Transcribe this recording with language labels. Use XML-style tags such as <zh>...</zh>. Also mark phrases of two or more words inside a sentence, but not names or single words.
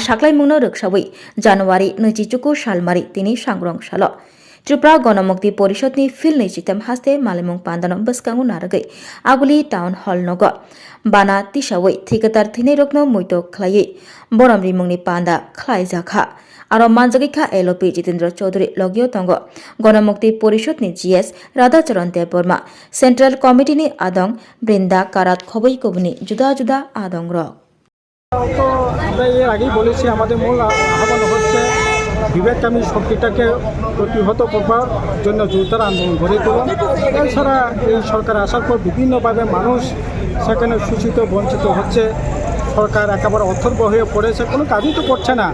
<trp>saklaimungno rwksawui January 24 salmari tini sangrong salo Tripura Ganamukti Porishotni filni chitham haste malemung pandano bwskango naragai aguli</trp> <en>town hall</en> <trp>nogo bana tisawui thikatar thini rokno muito khlaiyi boramri mungni panda khlaijakha aro manjagikha LOP Jitendra Chaudhary logio tongo Ganamukti Porishod ni GS Radhacharan Dev Burma Central Committee ni adong Brinda Karat Khoboi Kobuni juda juda adong rok</trp> <bn>তো আমরা এর আগেই বলেছি আমাদের মূল আহ্বান হচ্ছে বিবেককামী শক্তিটাকে প্রতিহত করবার জন্য জোরদার আন্দোলন গড়ে তোলা। এছাড়া এই সরকার আসার পর বিভিন্নভাবে মানুষ সেখানে শোষিত বঞ্চিত হচ্ছে। সরকার একেবারে অথর্ব হয়ে পড়েছে, কোনো কাজই তো করছে না।</bn>